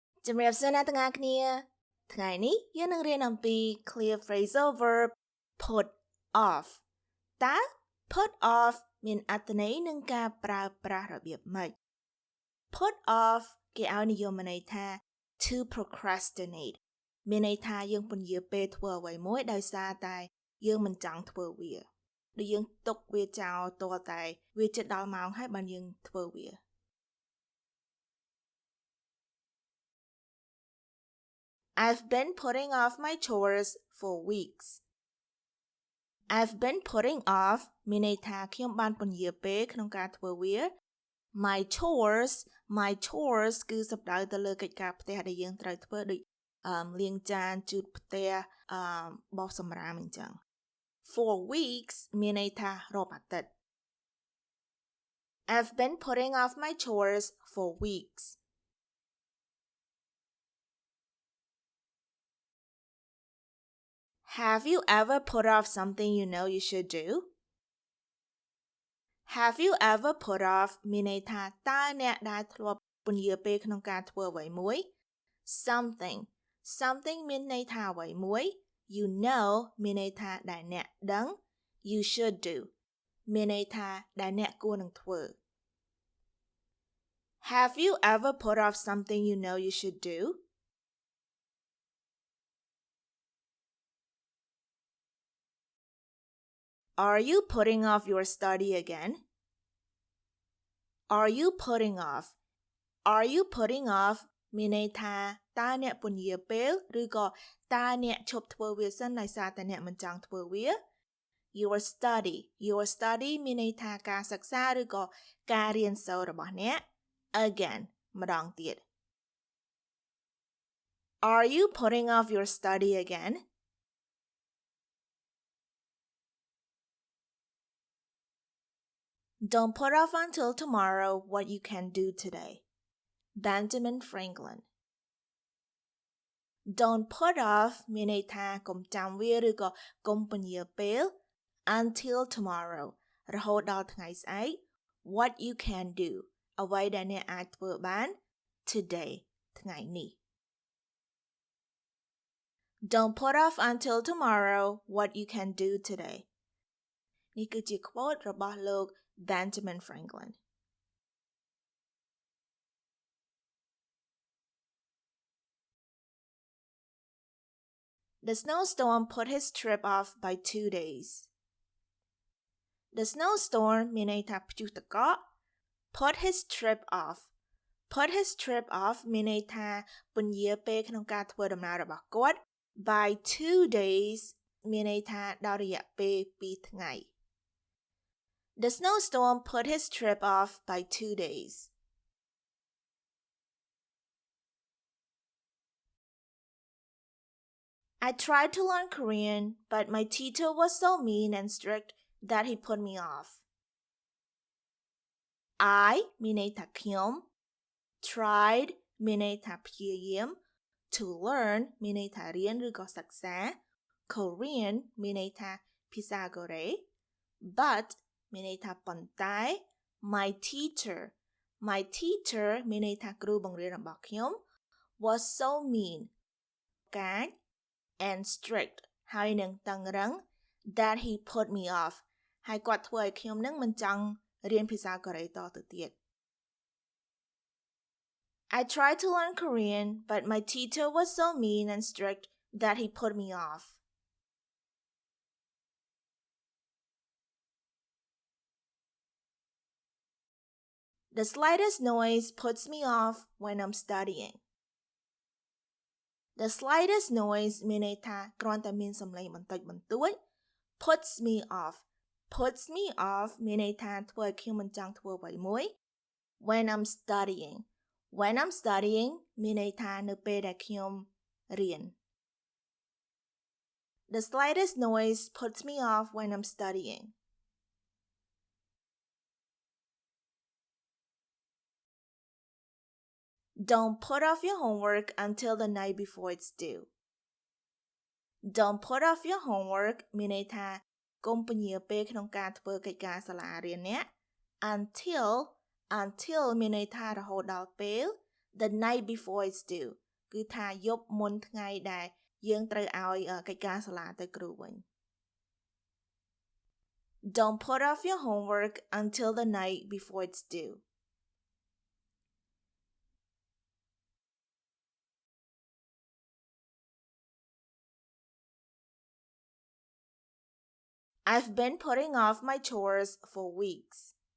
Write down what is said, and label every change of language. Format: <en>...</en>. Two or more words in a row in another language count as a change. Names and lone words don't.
<km>ជំរាបសួរអ្នកទាំងអស់គ្នាថ្ងៃនេះយើងនឹងរៀនអំពី</km> <en>clear phrasal verb put off</en> <km>តើ</km> <en>put off</en> <km>មាន អត្ថន័យនឹងការប្រើប្រាស់របៀបម៉េច</km> <en>put off</en> <km>គេឲ្យនិយមន័យថា</km> <en>to procrastinate</en> <km>មានន័យថាយើងពន្យាពេលធ្វើអ្វីមួយដោយសារតែយើងមិនចង់ធ្វើវាដូចយើងទុកវាចោលទាល់តែវាជិតដល់ម៉ោងហើយបានយើងធ្វើវា</km> <en>I've been putting off my chores for weeks. I've been putting off</en> <km>មានន័យថាខ្ញុំបានពន្យាពេលក្នុងការធ្វើវា</km> <en>My chores</en> <km>គឺសំដៅទៅលើកិច្ចការផ្ទះដែលយើងត្រូវធ្វើដូចលាងចានជូតផ្ទះបោសសម្រាមអញ្ចឹង</km> <en>For weeks</en> <km>មានន័យថារាប់អាទិត្យ</km> <en>I've been putting off my chores for weeks.Have you ever put off something you know you should do? Have you ever put off</en> <km>មានន័យថាតើអ្នកដែលធ្លាប់ពន្យាពេលក្នុងការធ្វើអ្វីមួយ something មានន័យថាអ្វីមួយ</km> <en>you know</en> <km>មានន័យថាដែលអ្នកដឹង</km> <en>you should do</en> <km>មានន័យថាដែលអ្នកគួរនឹងធ្វើ</km> <en>Have you ever put off something you know you should do?Are you putting off your study again? Are you putting off</en> <km>មានន័យថាតើអ្នកពន្យាពេលឬក៏តើអ្នកឈប់ធ្វើវាសិនដោយសារតែអ្នកមិនចង់ធ្វើវា</km> <en>Your study</en> <km>មានន័យថាការសិក្សាឬក៏ការរៀនសូត្ររបស់អ្នក again ម្ដងទៀត</km> <en>Are you putting off your study again?Don't put off until tomorrow what you can do today. Benjamin Franklin. Don't put off</en> <km>មានន័យថាកុំចាំវាឬក៏កុំពន្យាពេល</km> <en>until tomorrow</en> <km>រហូតដល់ថ្ងៃស្អែក</km> <en>what you can do</en> <km>អ្វីដែលអ្នកអាចធ្វើបាន</km> <en>today</en> <km>ថ្ងៃនេះ</km> <en>Don't put off until tomorrow what you can do today.</en> <km>នេះគឺជា quote របស់លោក Benjamin Franklin.</km> <en>The snowstorm put his trip off by 2 days. The snowstorm</en> <km>មានន័យថាព្យុះទឹកកក</km> <en>put his trip off</en> <km>មានន័យថាពន្យាពេលក្នុងការធ្វើដំណើររបស់គាត់</km> <en>by 2 days</en> <km>មានន័យថាដល់រយៈពេល2ថ្ងៃ</km> <en>The snowstorm put his trip off by 2 days. I tried to learn Korean, but my teacher was so mean and strict that he put me off.</en> <km>I មានន័យថាខ្ញុំ tried មានន័យថាព្យាយាម</km> <en>to learn</en> <km>មានន័យថារៀន ឬក៏សិក្សា Korean មានន័យថាភាសាកូរ៉េ but មានន័យថាប៉ុន្តែ</km> <en>my teacher</en> <km>មានន័យថាគ្រូបង្រៀនរបស់ខ្ញុំ</km> <en>was so mean</en> <km>កាច</km> <en>and strict</en> <km>ហើយនឹងតឹងរឹង</km> <en>that he put me off</en> <km>ហើយគាត់ធ្វើឲ្យខ្ញុំនឹងមិនចង់រៀនភាសាកូរ៉េតទៅទៀត</km> <en>I tried to learn Korean, but my teacher was so mean and strict that he put me off.The slightest noise puts me off when I'm studying. The slightest noise</en> <km>មានន័យថាគ្រាន់តែមានសំឡេងបន្តិចបន្តួច</km> <en>puts me off</en> <km>មានន័យថាធ្វើឲ្យខ្ញុំមិនចង់ធ្វើអ្វីមួយ</km> <en>when I'm studying</en> <km>មានន័យថានៅពេលដែលខ្ញុំរៀន</km> <en>The slightest noise puts me off when I'm studying.Don't put off your homework until the night before it's due. Don't put off your homework</en> <km>មានន័យថាកុំពន្យាពេលក្នុងការធ្វើកិច្ចការសាលារៀនអ្នក until មានន័យថារហូតដល់ពេល</km> <en>the night before it's due</en> <km>គឺថាយប់មុនថ្ងៃដែលយើងត្រូវឲ្យកិច្ចការសាលាទៅគ្រូវិញ</km> <en>Don't put off your homework until the night before it's due. I've been putting off my chores for weeks.</en>